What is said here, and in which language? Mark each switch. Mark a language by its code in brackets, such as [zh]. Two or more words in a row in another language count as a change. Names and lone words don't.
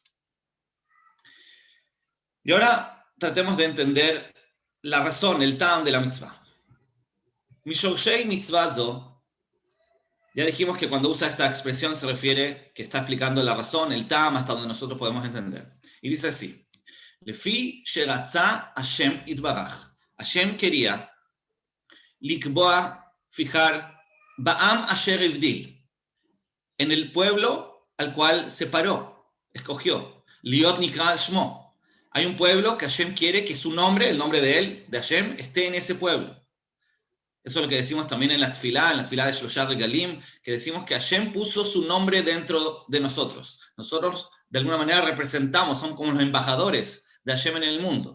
[es] Y ahora tratemos de entender la razón, el tam de la mitzvah. [he] משורשי מצווה זו, [es] ya dijimos que cuando usa esta expresión se refiere que está explicando la razón, el tam, hasta donde nosotros podemos entender. Y dice así: [he] לפי שרצה השם יתברך. [es] Hashem quería likboa, fijar, [he] בעם אשר הבדיל, [es] en el pueblo al cual separó, escogió, [he] להיות נקרא שמו. [es] Hay un pueblo que Hashem quiere que su nombre, el nombre de él, de Hashem, esté en ese pueblo. Eso es lo que decimos también en la tefilá de Shloshah Regalim, que decimos que Hashem puso su nombre dentro de nosotros. Nosotros, de alguna manera, representamos, somos como los embajadores de Hashem en el mundo.